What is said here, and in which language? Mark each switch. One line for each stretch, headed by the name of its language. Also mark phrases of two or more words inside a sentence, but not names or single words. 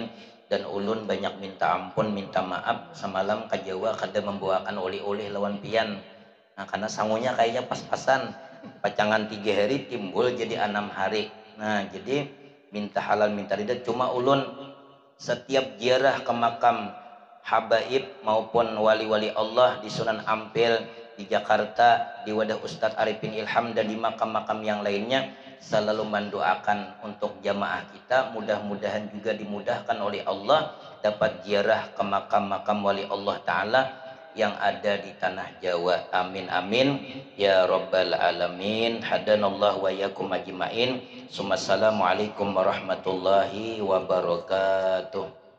Banjar: Dan ulun banyak minta ampun, minta maaf semalam ke Jawa kada membawakan oleh-oleh lawan pian. Nah karena sangunya kayaknya pas-pasan, pacangan 3 hari timbul jadi 6 hari.
Indonesian: Nah jadi minta halal minta ridha. Cuma ulun setiap ziarah ke makam habaib maupun wali-wali Allah di Sunan Ampel, di Jakarta, di Wadah Ustadz Arifin Ilham dan di makam-makam yang lainnya selalu mendoakan untuk jamaah kita, mudah-mudahan juga dimudahkan oleh Allah dapat ziarah ke makam-makam wali Allah Ta'ala yang ada di tanah Jawa.
Arabic: آمين آمين يا رب العالمين. هدانا الله وإياكم أجمعين. السلام عليكم ورحمة الله وبركاته.